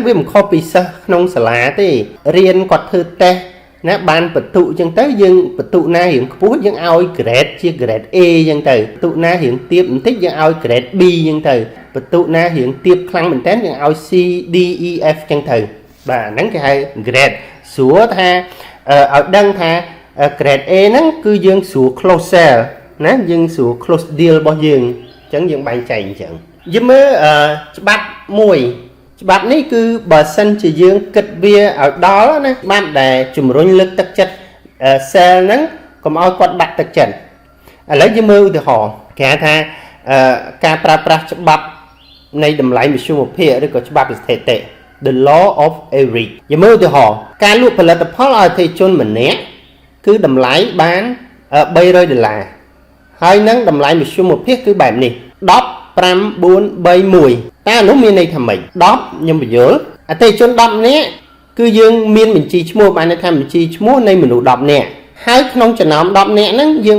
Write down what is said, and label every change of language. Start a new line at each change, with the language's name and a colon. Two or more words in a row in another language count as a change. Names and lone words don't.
Khmer: វាមិនខុសពីសិស្សក្នុងសាលាទេរៀនគាត់ធ្វើតេស្តណាបានបន្ទុអញ្ចឹងទៅយើងបន្ទុណារៀងខ្ពស់យើងឲ្យ grade ជា grade A អញ្ចឹងទៅបន្ទុណារៀងទាបបន្តិចយើងឲ្យ grade B អញ្ចឹងទៅបន្ទុណារៀងទាបខ្លាំងមែនតើយើងឲ្យ C D E F អញ្ចឹងទៅបាទហ្នឹងគេហៅ grade ស្រួលថាឲ្យដឹងថាgrade A ហ្នឹង គឺយើងស្រួល
English: close sale
Khmer: ណាយើងស្រួល
English: close deal
Khmer: របស់យើងអញ្ចឹងយើងបែងចែកអញ្ចឹងយើងមើលច្បា ប់មួយច្បាប់នេះគឺបើសិនជាយើងគិតវាឲ្យដល់ណាច្បាប់ដែលជំរុញលើកទឹកចិត្ត sale ហ្នឹងកុំឲ្យគាត់បាក់ទឹកចិត្តឥឡូវយើងមើលឧទាហរណ៍គេហៅថាការប្រើប្រាស់ច្បាប់នៃតម្លៃមធ្យមភាពឬក៏ច្បាប់ស្ថិតិ
English: the law of average
Khmer: យើងមើលឧទាហរណ៍ការលក់ផលិតផលឲ្យអតិថិជនម្នាក់គឺតម្លៃបាន$300 ហើយនឹងតម្លៃមធ្យមមួយភាគគឺបែបនេះ10 5 4 3 1តើនោះមានន័យថាម៉េច10ខ្ញុំបញ្យល់អតិថិជន10នាក់គឺយើងមានបញ្ជីឈ្មោះបានន័យថាបញ្ជីឈ្មោះនៃមនុស្ស10នាក់ហើយក្នុងចំណោម10នាក់ហ្នឹងយើង